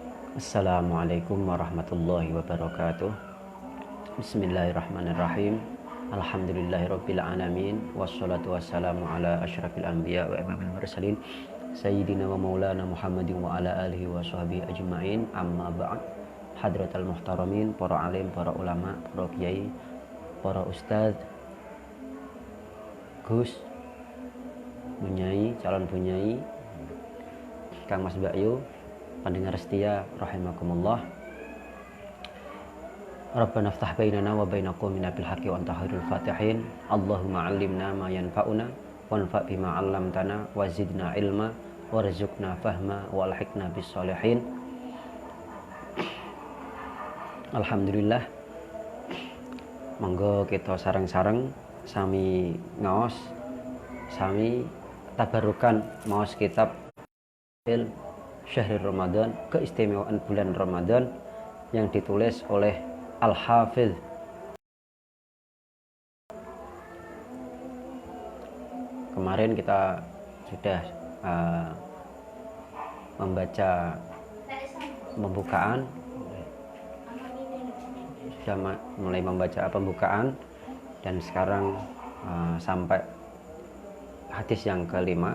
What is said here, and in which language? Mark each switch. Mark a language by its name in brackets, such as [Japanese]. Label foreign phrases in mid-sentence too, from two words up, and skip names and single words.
[Arabic] السلام عليكم ورحمة الله وبركاته. بسم الله الرحمن الرحيم. الحمد لله رب العالمين والصلاة والسلام على أشرف الأنبياء وإمام المرسلين سيدنا ومولانا محمد وعلى آله وصحبه أجمعين. أما بعد. حضرات المحترمين, [Indonesian] para alim, para ulama, para kiai, para ustaz, Gus, Bunyai, calon Bunyai, Kang Mas Bakyu, pendengar setia rahimakumullah. [Arabic] ربنا افتح بيننا وبين قومنا بالحق وأنت خير الفاتحين. اللهم علمنا ما ينفعنا وانفعنا بما علمتنا وزدنا علما وارزقنا فهما وألحقنا بالصالحين. Alhamdulillah. [Javanese] Monggo kita sareng-sareng sami ngaos, sami tabarukan maos kitab Syahrul Ramadan, [Indonesian] keistimewaan bulan Ramadan, yang ditulis oleh Al-Hafidh kemarin kita sudah membaca pembukaan, sudah mulai membaca pembukaan, dan sekarang sampai hadis yang kelima.